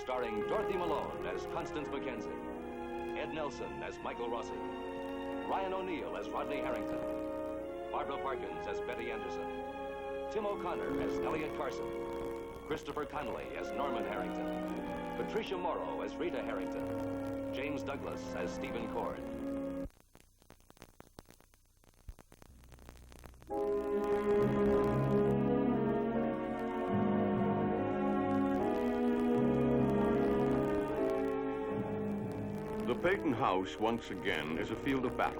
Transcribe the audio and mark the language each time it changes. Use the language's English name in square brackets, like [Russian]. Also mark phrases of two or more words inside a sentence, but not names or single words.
[English] starring Dorothy Malone as Constance Mackenzie, Ed Nelson as Michael Rossi, Ryan O'Neal as Rodney Harrington, Barbara Parkins as Betty Anderson, Tim O'Connor as Elliot Carson, Christopher Connolly as Norman Harrington, Patricia Morrow as Rita Harrington, James Douglas as Stephen Cord. The Peyton house, once again, is a field of battle.